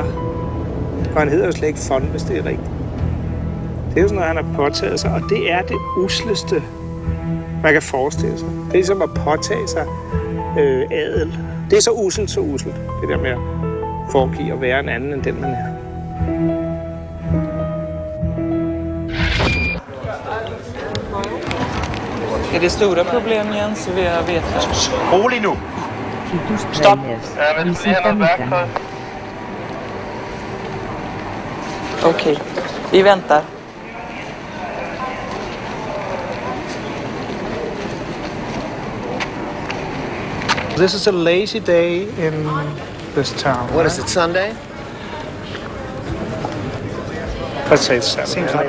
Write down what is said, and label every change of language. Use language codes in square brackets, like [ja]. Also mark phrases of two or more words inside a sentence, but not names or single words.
[da] Og han hedder jo slet ikke von, hvis det er rigtigt. Det er jo sådan noget, han har påtaget sig, og det er det usleste, man kan forestille sig. Det er ligesom at påtage sig adel. Det er så uselt, det der med at foregive at være en anden end den, man er. [sv] Är det stora problem, Jens, vi har vetat? Rolig nu! Stop! Okej, vi väntar. [en] This is a lazy day in this town. What is it, Sunday? Let's say 7.